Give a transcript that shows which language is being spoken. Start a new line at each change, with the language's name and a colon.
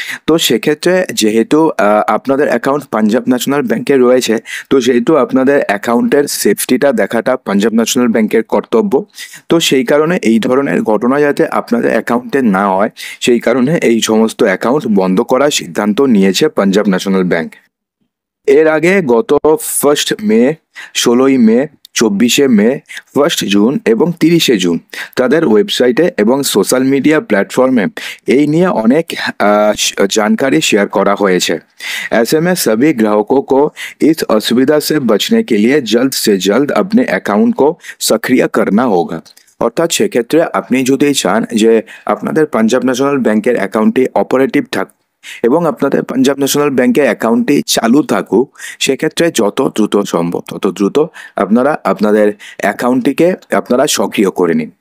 Bangla: তো সেক্ষেত্রে যেহেতু আপনাদের অ্যাকাউন্ট পাঞ্জাব ন্যাশনাল ব্যাংকে রয়েছে, তো যেহেতু আপনাদের অ্যাকাউন্টের সেফটিটা দেখাটা পাঞ্জাব ন্যাশনাল ব্যাংকের কর্তব্য, তো সেই কারণে এই ধরনের ঘটনা যাতে আপনাদের অ্যাকাউন্টে না হয়, সেই কারণে এই সমস্ত অ্যাকাউন্ট বন্ধ করার সিদ্ধান্ত নিয়েছে পাঞ্জাব ন্যাশনাল ব্যাংক। এর আগে গত 1 মে, 16 মে, 24 মে, 1 জুন এবং 30 জুন তাদের ওয়েবসাইটে এবং সোশ্যাল মিডিয়া প্ল্যাটফর্মে এই নিয়ে অনেক
Hindi: जानकारी शेयर करा
Bangla: হয়েছে।
Hindi: ऐसे में सभी ग्राहकों को इस असुविधा से बचने के लिए जल्द से जल्द अपने अकाउंट को सक्रिय करना होगा।
Bangla: অর্থাৎ সেক্ষেত্রে আপনি যদি চান যে আপনাদের পাঞ্জাব ন্যাশনাল ব্যাংকের অ্যাকাউন্টটি অপারেটিভ থাক এবং আপনাদের পাঞ্জাব ন্যাশনাল ব্যাংকের অ্যাকাউন্টটি চালু থাকুক, সেক্ষেত্রে যত দ্রুত সম্ভব তত দ্রুত আপনারা আপনাদের অ্যাকাউন্টটিকে আপনারা সক্রিয় করে নিন।